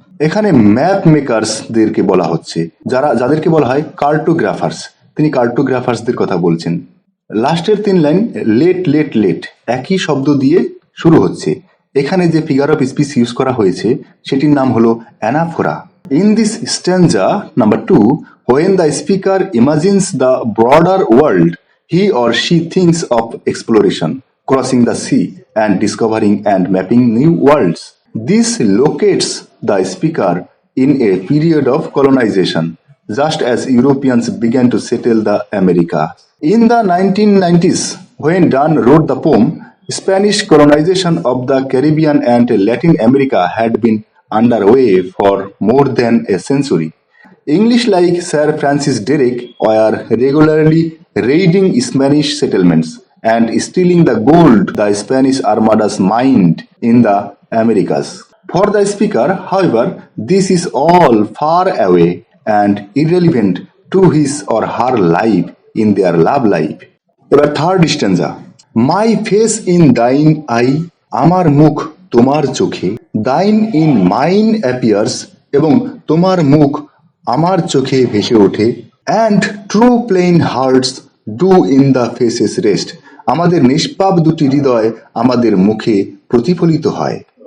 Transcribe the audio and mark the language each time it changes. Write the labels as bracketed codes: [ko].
[bn] এখানে ম্যাপ মেকার্সদেরকে বলা হচ্ছে, যাদেরকে বলা হয় কার্টোগ্রাফার্স, তিনি কার্টোগ্রাফার্সদের কথা বলছেন। লাস্টের 3 লাইন লেট লেট লেট একই শব্দ দিয়ে শুরু হচ্ছে, এখানে যে ফিগার অফ স্পিচ ইউজ করা হয়েছে সেটির নাম হলো anaphora. [en] In this stanza number 2, when the speaker imagines the broader world, he or she thinks of exploration, crossing the sea and discovering and mapping new worlds. This locates the speaker in a period of colonization, just as Europeans began to settle the America. In the 1990s, when Donne wrote the poem, Spanish colonization of the Caribbean and Latin America had been underway for more than a century. English like Sir Francis Drake were regularly raiding Spanish settlements and stealing the gold the Spanish armadas mined in the Americas. For the speaker, however, this is all far away and irrelevant to his or her life in their love life. [bn] এবার third স্ট্যান্জা। [en] my face in thine eye, [bn] আমার মুখ তোমার চোখে, [en] thine in mine appears, [bn] এবং তোমার মুখ আমার চোখে ভেসে ওঠে, [en] and true plain hearts do in the faces rest, [bn] আমাদের নিষ্পাপ দুটি হৃদয় আমাদের মুখে প্রতিফলিত হয়।